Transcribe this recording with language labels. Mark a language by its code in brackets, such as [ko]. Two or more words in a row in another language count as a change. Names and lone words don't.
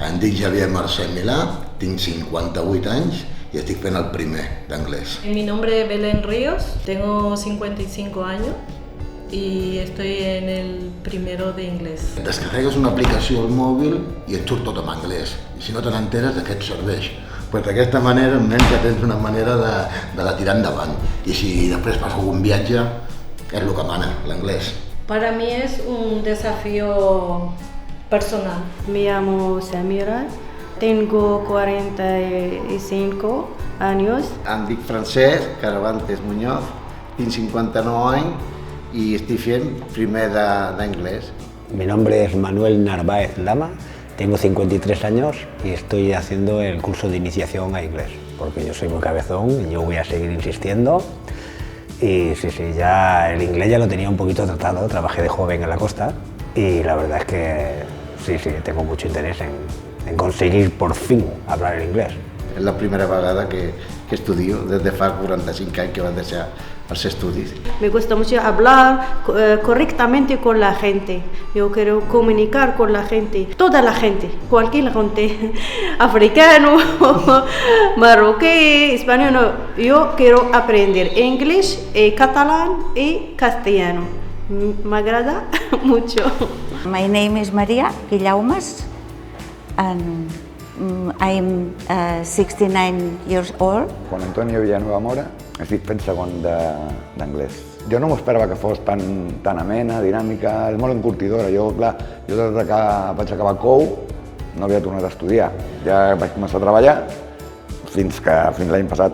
[ca] Em dic Javier Mercè Milà, tinc 58 anys [es] y estoy [ca] fent el primer d'anglès. [es] Mi nombre es Belén Ríos, tengo 55 años y estoy en el primero de inglés. [ca] Descarregues una aplicació al mòbil i et surt tot en anglès. I si no te n'enteres, de què et serveix? Pues d'aquesta manera, almenys ja tens una manera de la tirar endavant. I si després fas algun viatge, és el que mana, l'anglès. [es] Para mí es un desafío personal. Me llamo Samira, tengo 45 años. [ca] Em dic Francesc Caravantes Muñoz, tinc 59 anys [es] y estoy [ca] fent primer d'anglès. [es] Mi nombre es Manuel Narváez Lama, tengo 53 años y estoy haciendo el curso de iniciación a inglés, porque yo soy muy cabezón y yo voy a seguir insistiendo. Y sí, ya el inglés ya lo tenía un poquito tratado, trabajé de joven en la costa y la verdad es que sí, tengo mucho interés en conseguir por fin hablar el inglés. [ca] És la primera vegada que estudio des de fa 45 anys que vaig deixar els estudis. [es] Me gusta mucho hablar correctamente con la gente. Yo quiero comunicar con la gente, toda la gente, cualquier gente, africano, marroquí, español. Yo quiero aprender inglés, catalán y castellano. Me agrada mucho. [en] My name is Maria Guillaumes and I'm 69 years old. [ca] Juan Antonio Villanueva Mora, estic fent segon d'anglès. Jo no m'ho esperava que fos tan amena, dinàmica, és molt encurtidora. Jo, clar, des que vaig acabar COU no havia tornat a estudiar. Ja vaig començar a treballar fins l'any passat.